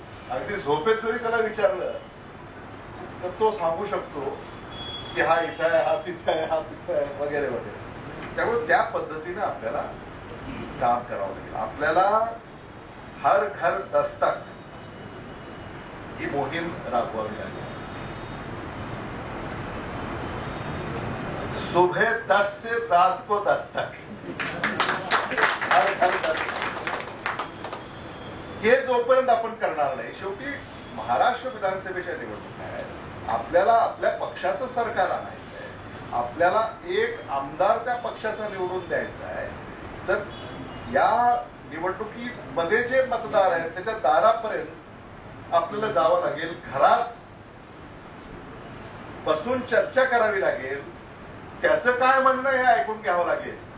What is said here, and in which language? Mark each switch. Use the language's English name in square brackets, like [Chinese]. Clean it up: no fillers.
[Marathi] अगदी झोपेत जरी त्याला विचारलं तर तो सांगू शकतो की हा इथं आहे, हा तिथं आहे, हा तिथं आहे वगैरे वगैरे. त्यामुळे त्या पद्धतीने आपल्याला काम करावं लागेल. आपल्याला हर घर दस्तक ही मोहीम राबवावी लागेल. [Hindi] सुबह 10 से रात को दस्तक, हर घर दस्तक. [Marathi] हे जोपर्यंत आपण करणार नाही, शेवटी महाराष्ट्र विधानसभेच्या निवडणुका आहेत, आपल्याला आपल्या पक्षाचं सरकार आणायचं आहे, आपल्याला एक आमदार त्या पक्षाचा निवडून द्यायचा आहे. तर या निवडणुकीमध्ये जे मतदार आहेत त्याच्या दारापर्यंत आपल्याला जावं लागेल, घरात बसून चर्चा करावी लागेल, त्याचं काय म्हणणं हे ऐकून घ्यावं लागेल.